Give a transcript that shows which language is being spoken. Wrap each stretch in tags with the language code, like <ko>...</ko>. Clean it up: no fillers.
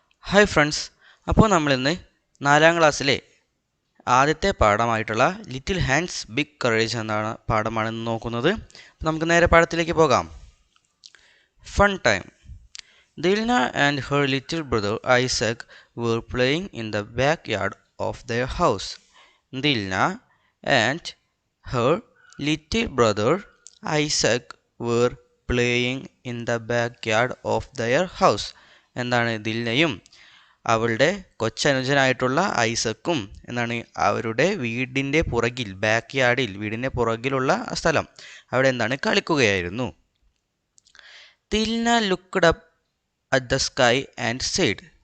<ml>Hi friends, അപ്പോൾ നമ്മളിന്ന് 4ാം ക്ലാസ്സിലെ ആദ്യത്തെ പാഠമായിട്ടുള്ള ലിറ്റിൽ ഹാൻഡ്സ് ബിഗ് കറേജ് എന്നാണ് പാഠമാണ് ഇന്ന് നോക്കുന്നത്. നമുക്ക് നേരെ പാഠത്തിലേക്ക് പോകാം. Fun time.</ml> <en>Dilna and her little brother Isaac were playing in the backyard of their house. ദിൽന and her little brother Isaac were playing in the backyard of their house.</en> <ml>എന്താണ് ദിൽനയും അവളുടെ കൊച്ചനുജനായിട്ടുള്ള ഐസക്കും എന്താണ് അവരുടെ വീടിൻ്റെ പുറകിൽ, ബാക്ക് യാർഡിൽ, വീടിൻ്റെ പുറകിലുള്ള സ്ഥലം, അവിടെ എന്താണ് കളിക്കുകയായിരുന്നു.</ml> <en>Dilna looked up at the sky and said.</en>